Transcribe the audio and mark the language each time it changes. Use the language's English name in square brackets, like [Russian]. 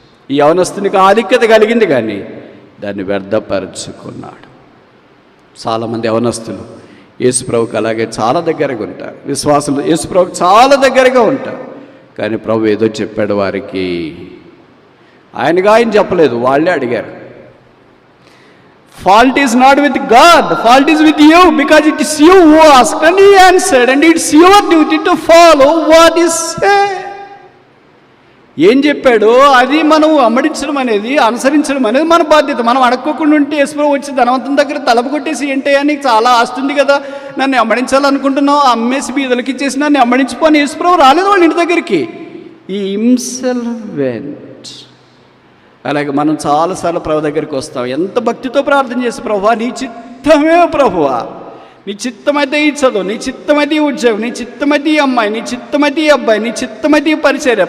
[Telugu] ఈ యవనస్తునికి ఆధిక్యత కలిగింది కానీ దాన్ని వ్యర్థపరుచుకున్నాడు. చాలామంది యవనస్తులు యేసుప్రభుకి అలాగే చాలా దగ్గరగా ఉంటారు. విశ్వాసులు యేసుప్రభుకి చాలా దగ్గరగా ఉంటారు. కానీ ప్రభు ఏదో చెప్పాడు వారికి, ఆయన చెప్పలేదు, వాళ్ళే అడిగారు. [English] Fault is not with God, fault is with you, because it is you who asked and he answered, and it's your duty to follow what is said. [Telugu] ఏం చెప్పాడో అది మనం అమ్మడించడం అనేది, అనుసరించడం అనేది మన బాధ్యత. మనం అడక్కోకుండా ఉంటే యేసుప్రభు వచ్చి ధనవంతుని దగ్గర తలపు కొట్టేసి, ఏంటయ్యా నీకు చాలా ఆస్తుంది కదా, నన్ను అమ్మడించాలనుకుంటున్నావు, అమ్మేసి బీదలకి ఇచ్చేసి నన్ను అమ్మడించిపోని యేసుప్రభు రాలేదు వాళ్ళ ఇంటి దగ్గరికి. ఈ హిమ్సెల్ఫ్ వెంట్. అలాగే మనం చాలాసార్లు ప్రభు దగ్గరికి వస్తాం, ఎంత భక్తితో ప్రార్థన చేసి, ప్రభువా నీ చిత్తమే, ప్రభువా నీ చిత్తమైతే ఈ చదువు, నీ చిత్తమైతే ఈ ఉద్యోగం, నీ చిత్తమైతే ఈ అమ్మాయి, నీ చిత్తమైతే ఈ అబ్బాయి, నీ చిత్తమైతే ఈ పరిచర్య.